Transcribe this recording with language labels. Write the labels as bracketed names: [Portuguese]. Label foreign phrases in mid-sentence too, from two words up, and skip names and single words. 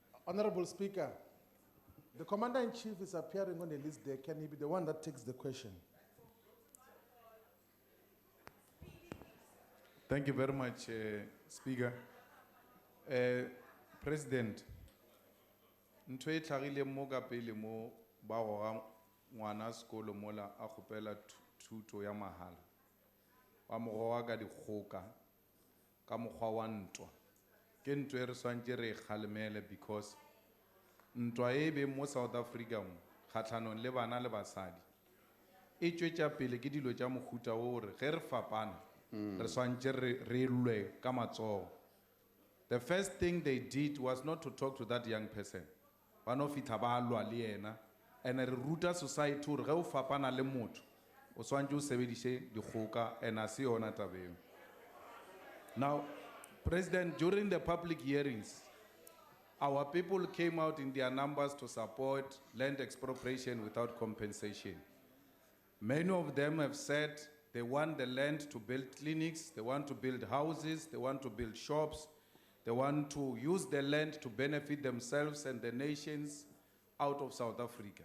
[English] Honourable Speaker, the Commander-in-Chief is appearing on the list there. Can he be the one that takes the question? Thank you very much, Speaker. President, [Northern Sotho] ntho e tlhagile mo ka pele mo ba goga ngwana sekolo mola a kgopela thuto ya mahala wa mo goga ka dikgoka ka mokgwa wa ntwa ke ntwa e re swantse re kgalemele because ntwa e be mo South Africa mo kgatlhanong le bana le basadi e tšwetša pele ke dilo tša mohuta o re ge re fapana re swantse re lwe ka matsogo. [English] The first thing they did was not to talk to that young person. [Northern Sotho] Ba no fitha ba lwa le yena and re ruta society hore ge o fapana le motho o swantse o sebediše dikgoka and a se yona taba eo. [English] Now, President, during the public hearings, our people came out in their numbers to support land expropriation without compensation. Many of them have said they want the land to build clinics, they want to build houses, they want to build shops, they want to use the land to benefit themselves and the nations out of South Africa.